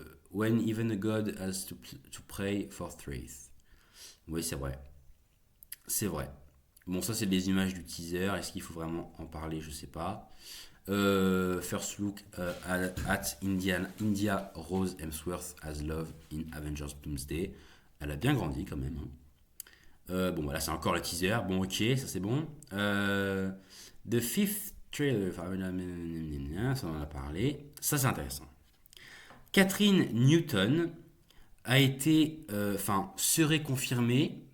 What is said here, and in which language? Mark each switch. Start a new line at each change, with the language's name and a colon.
English: When even a god has to pray for truth.
French: Oui, c'est vrai. C'est vrai. Bon, ça, c'est des images du teaser. Est-ce qu'il faut vraiment en parler? Je sais pas.
English: First look at India Rose Hemsworth as Love in Avengers Doomsday.
French: Elle a bien grandi quand même, hein. Bon, voilà, c'est encore le teaser. Bon, ok, ça c'est bon. The Fifth Trailer, ça on en a parlé. Ça c'est intéressant. Catherine Newton a été, serait confirmée